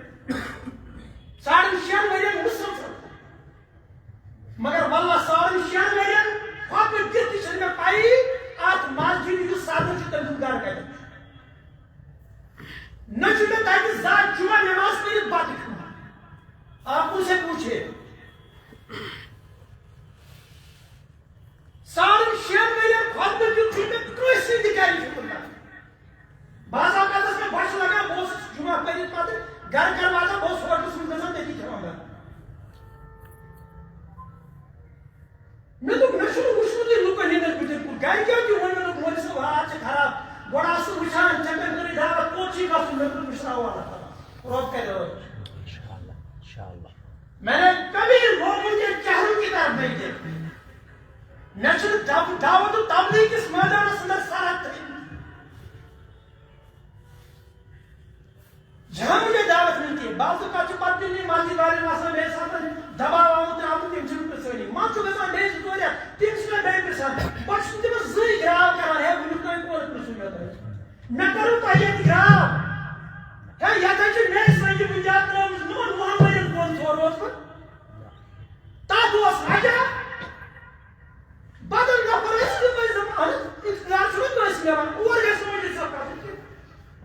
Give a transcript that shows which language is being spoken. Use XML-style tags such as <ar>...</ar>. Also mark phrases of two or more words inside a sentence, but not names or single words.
<ks>6.5 ؤرین مُسلم مگر واللہ 6.5 ؤرین خۄدبہٕ دِتھ تہِ چھنہٕ مےٚ پیی اتھ مسجد یُس صدر چھُ تٔمۍ سُنٛد گرٕ کتٮ۪ن نہ چھُ مےٚ تتہِ زانٛہہ جُمعہ نٮ۪ماز پٔرِتھ بتہٕ کھیوٚمُت</ks> <ur>آپ مجھ سے پوچھے</ur> <ks>6.5 ؤرین خۄدبہٕ دیُت چھُ مےٚ کٲنٛسہِ تہِ گرِ چھُنہٕ بعض اوقات ٲس مےٚ بۄچھِ لگان بہٕ اوسُس جُمعہ پٔرِتھ پتہٕ گرٕ واتان بہٕ اوسُس ہوٹلس منٛز گژھان تٔتی کھٮ۪وان بتہٕ مےٚ دوٚپ مےٚ چھُنہٕ وٕچھمُتٕے لُکن ہٕنٛدٮ۪ن بٕتھٮ۪ن کُن گرِکیو تہِ ووٚن مےٚ دوٚپ مولوی صٲب حالات چھِ خراب گۄڈٕ آسہٕ وٕچھان ژےٚ کٔرۍ کٔرٕے دعوت کوٚت چھُے گژھُن مےٚ دوٚپ وٕچھناوو اللہ تعالیٰ رۄب کرِ</ks> <ur>میں نے کبھی لوگوں کے چہروں کی طرف نہیں دیکھا</ur> <ks>مےٚ چھُنہٕ دعوت تبلیغ کِس مٲدانس اندر سرحد</ks> <ur>جہاں مجھے دعوت ملتی ہے بعض اوقات</ur> <ks>چھُ پتہٕ تِمنٕے مسجد والٮ۪ن آسان بیٚیہِ ساتہٕ دباو آمُت ترٛاونہٕ تِم چھِنہٕ پرٛژھٲنی منٛزٕ چھُ گژھان بیٚیہِ 2 رٮ۪تھ تِم چھِ مےٚ بیٚیہِ پرٛژھان بہٕ چھُس تِمن زٕے گراو کران ہے وٕنیُک تام کوٚر پرٛژھُن مےٚ تۄہہِ مےٚ کٔرٕو تۄہہِ ییٚتہِ گراو ہے یتھ حظ چھِ مےٚ سنجہِ بُنیاد ترٲومٕژ نوٚن 10 ؤرین بۄن ژور اوسمُت تتھ اوس وجہ بدل نفر ٲسۍ تِم ٲسۍ دپان اِقتدار چھُنہ کٲنٛسہِ مِلان اور گژھِ نہٕ مولوی صٲب کَرُن</ks>